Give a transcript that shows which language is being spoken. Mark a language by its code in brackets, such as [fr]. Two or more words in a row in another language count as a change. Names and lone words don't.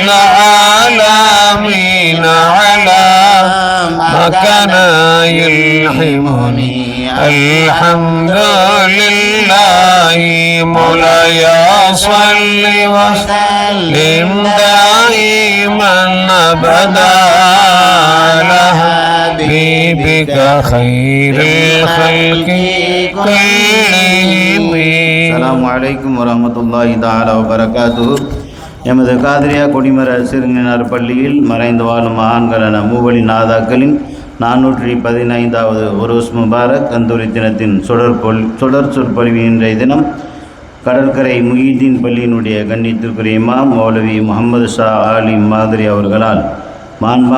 [ar] العالمين على ما كان يلحمني الحمد لله مولاي صل وسلم دائما أبدا على حبيبك خير الخلق كلهم. السلام عليكم ورحمة الله تعالى وبركاته. [ta] எமது காதிரியா கொடிமர சிறுஞார் பள்ளியில் மறைந்து வாழும் மகான்களான மூவழி நாதாக்களின் 415வது [ar] عرس مبارك [ta] கந்தூரி தினத்தின் தொடர் சொற்பொழிவு இன்றைய தினம் கடற்கரை முஹிதீன் பள்ளியினுடைய கண்ணியத்திற்குரிய இமாம் மௌலவி முகமது ஷா ஆலிம் மாதிரி அவர்களால் மாண்பா